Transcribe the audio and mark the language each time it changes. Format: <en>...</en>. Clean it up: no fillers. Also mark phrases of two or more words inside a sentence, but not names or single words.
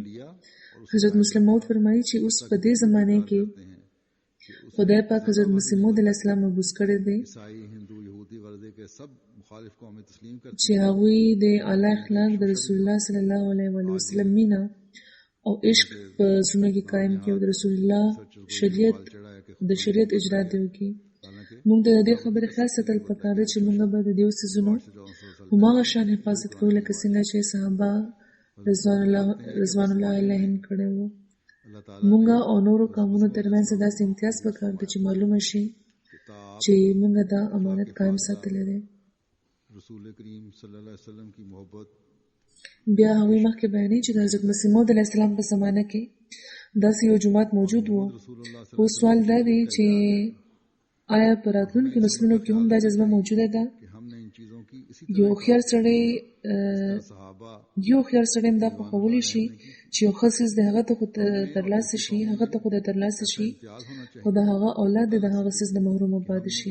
<ps>حضرت مسلم موعود فرمایي چې اوس په دې زمانې کې خدای پاک حضرت مسیح موعود</ps> <ar>علیه السلام</ar> <ps>مبعوث کړی دی چې هغوی د اعلی اخلاق د رسول الله</ps> <ar>صلی الله علیه و وسلم</ar> <ps>مینه او عشق په زړونو کې قایم کړي او د رسول الله شریعت اجرا دی وکړي. موږ د دې خبرې خیال ساتل پکار دی چې موږ به د دې څیزونو هماغه شان حفاظت کوو لکه څنګه چې صحابه</ps> <ar>رضوان الله علیهم</ar> <ps>کړی وو. اللہ تعالیٰ مونږه او نورو قومونو ترمنځ داسې امتیاز پکار دی چې معلومه شي چې مونږه دا امانت قائم ساتلی دی.</ps> <ur>رسول کریم</ur> <ar>صلی اللہ علیہ وسلم</ar> <ur>کی محبت.</ur> <ps>بیا هغوی مخکې بیانوي چې د حضرت مسیح موعود</ps> <ar>علیه السلام</ar> <ps>په زمانه کې داسې یو جومات موجود و. اوس سوال دا دی چې آیا په راتلونکو نسلونو کې هم دا جذبه موجوده ده؟ یو هوښیار سړی هم دا خوښولی شي چې یو ښه څیز د هغه ته خو ترلاسه شي، هغه ته خو د ترلاسه شي، خو د هغه اولاد د هغه څیز نه محرومه پاتې شي.</ps>